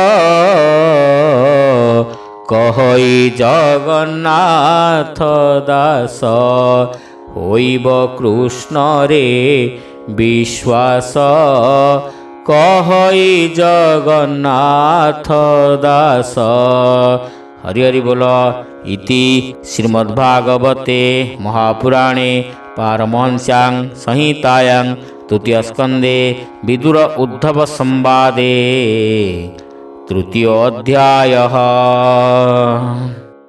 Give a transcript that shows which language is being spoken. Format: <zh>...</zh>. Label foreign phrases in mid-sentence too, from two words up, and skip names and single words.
<or>କହଇ ଜଗନ୍ନାଥ ଦାସ ହୋଇବ କୃଷ୍ଣରେ ବିଶ୍ୱାସ କହଇ ଜଗନ୍ନାଥ ଦାସ ହରି ହରି ବୋଲ।</or> <sa>इति श्रीमद्भागवते महापुराणे पारमहंस्यां संहितायां तृतीयस्कन्धे विदुर उद्धव संवादे तृतीयोऽध्यायः।</sa>